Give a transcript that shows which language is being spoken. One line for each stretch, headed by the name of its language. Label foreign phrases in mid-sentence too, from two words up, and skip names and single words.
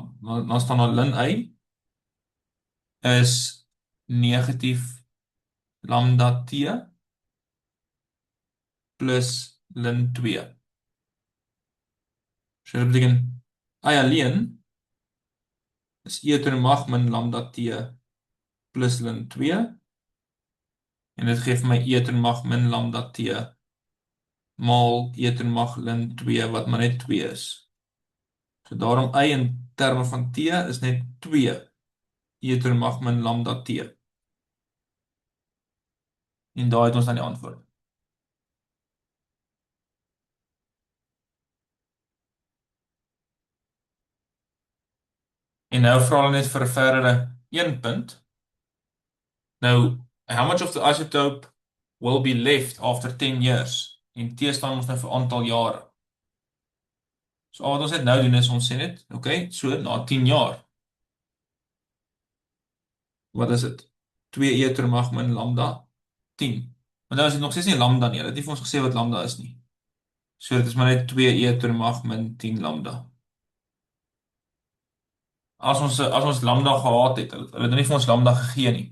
Afrikaans: Dan staan daar ln y is negatief lambda t plus ln 2. So dit beteken y alleen is e to die mag min lambda t plus ln 2. En dit gee vir my e to die mag min lambda t maal e to die mag ln 2 wat maar net 2 is. So daarom y in terme van t is net 2 e to die mag min lambda t. En daar het ons dan die antwoord. En nou vra hulle net vir 'n verdere 1 punt. Nou,
English: how much of the isotope will be left after 10 years?
Afrikaans: En T staan ons nou vir aantal jare. So wat ons net nou doen is ons sê net, okay, so na 10 jaar. Wat is dit? 2e to die mag min lambda 10. Maar nou is dit nog steeds nie lambda nie. Hulle het nie vir ons gesê wat lambda is nie. So dit is maar net 2e to die mag min 10 lambda. As ons lambda gehad het, hulle het nie vir ons lambda gegee nie.